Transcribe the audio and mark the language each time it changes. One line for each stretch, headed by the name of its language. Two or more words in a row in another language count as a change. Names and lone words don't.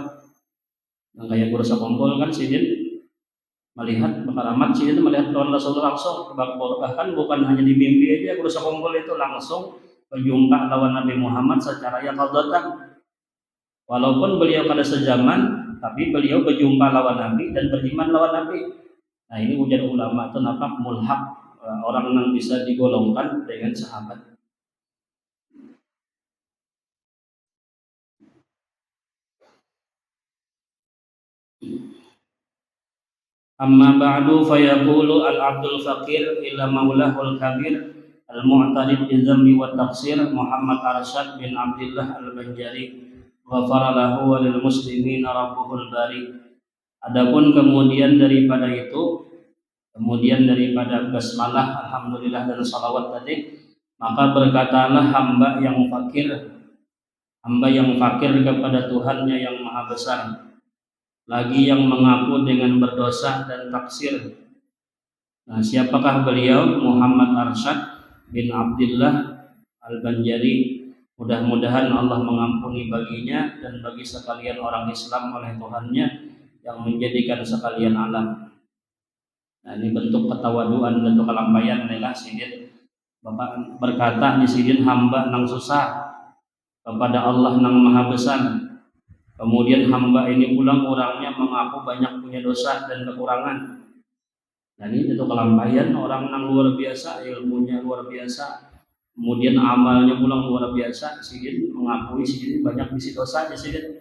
Banjar: Nah, kayak guru sakompol kan sidin melihat karamat, sidin melihat lawan Rasulullah langsung, bahkan bukan hanya di mimpi aja, guru sakompol itu langsung berjumpa lawan Nabi Muhammad secara yaqadzatan. Walaupun beliau pada sejaman, tapi beliau berjumpa lawan Nabi dan beriman lawan Nabi. Nah, ini ujar ulama itu nampak mulhaq, orang yang bisa digolongkan dengan sahabat.
Arabic: أما بعد فيقول العبد الفقير إلى مولاه الكبير المعتد بذنبه وتقصير محمد أرشد بن عبد الله البنجري غفر له وللمسلمين ربه الباري.
Indonesian: Adapun kemudian daripada basmalah, alhamdulillah dan salawat tadi, maka berkatalah hamba yang fakir kepada Tuhannya yang maha besar, lagi yang mengaku dengan berdosa dan taksir. Nah, siapakah beliau? Muhammad Arsyad bin Abdullah Al-Banjari. Mudah-mudahan Allah mengampuni baginya dan bagi sekalian orang Islam oleh Tuhannya yang menjadikan sekalian alam. Nah, ini bentuk ketawaduan,
Banjar: bentuk kelampaian adalah sidin. Bapak berkata di sidin, hamba nang susah kepada Allah nang maha besar. Kemudian hamba ini pulang orangnya mengaku banyak punya dosa dan kekurangan. Dan ini itu kelampaian orang yang luar biasa, ilmunya luar biasa, kemudian amalnya pulang luar biasa, sidin mengakui sidin banyak bisi dosa aja sidin.